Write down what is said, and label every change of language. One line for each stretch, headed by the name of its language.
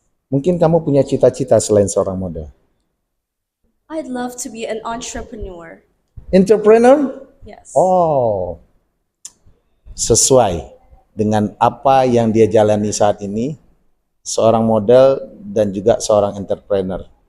Indonesian: Mungkin kamu punya cita-cita selain seorang model.
English: I'd love to be an entrepreneur. Entrepreneur? Yes.
Indonesian: Oh, sesuai dengan apa yang dia jalani saat ini, seorang model dan juga seorang entrepreneur.